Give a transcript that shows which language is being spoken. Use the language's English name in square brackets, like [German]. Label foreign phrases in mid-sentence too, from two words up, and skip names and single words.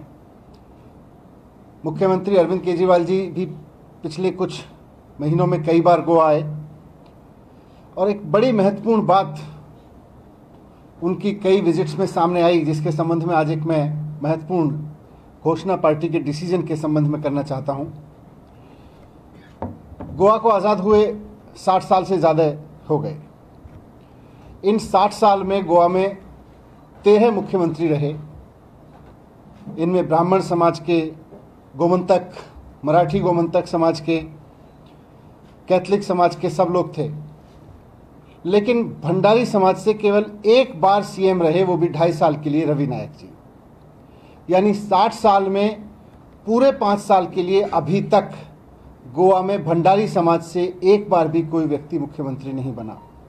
[Hindi] मुख्यमंत्री अरविंद केजरीवाल जी भी पिछले कुछ महीनों में कई बार गोवा आए और एक बड़ी महत्वपूर्ण बात उनकी कई विजिट्स में सामने आई, जिसके संबंध में आज एक मैं महत्वपूर्ण घोषणा पार्टी के डिसीजन के संबंध में करना चाहता हूं. गोवा को आज़ाद हुए 60 साल से ज़्यादा हो गए. इन 60 साल में गोवा में 13 मुख्यमंत्री रहे. इनमें ब्राह्मण समाज के, गोमंतक, मराठी गोमंतक समाज के, कैथलिक समाज के सब लोग थे. लेकिन भंडारी समाज से केवल एक बार सीएम रहे, वो भी 2.5 साल के लिए, रवि नायक जी. यानी 60 साल में पूरे 5 साल के लिए अभी तक गोवा में भंडारी समाज से एक बार भी कोई व्यक्ति मुख्यमंत्री नहीं बना.